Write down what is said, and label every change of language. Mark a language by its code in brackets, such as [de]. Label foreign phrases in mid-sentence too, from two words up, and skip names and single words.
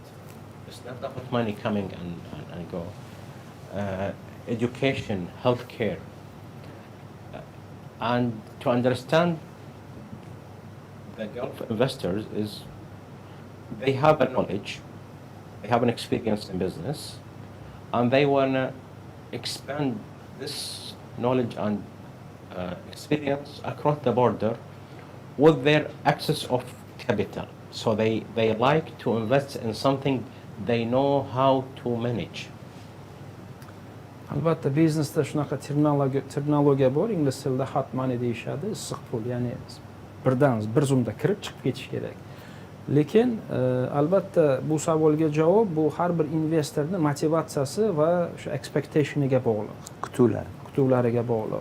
[en] It's not about money coming and go. Education, healthcare, and to understand the Gulf investors is they have a knowledge, they have an experience in business, and they want to expand this knowledge and experience across the border with their access of capital. So they like to invest in something they know how to manage. [uz] Albatta biznesda shunaqa terminologiya bor, ingliz tilida [en] hot money [uz] deyishadi, issiq pul, ya'ni bir zumda kirib chiqib ketish kerak. Lekin albatta bu savolga javob bu har bir investorning motivatsiyasi va o'sha expectationiga bog'liq, kutuvlariga bog'liq.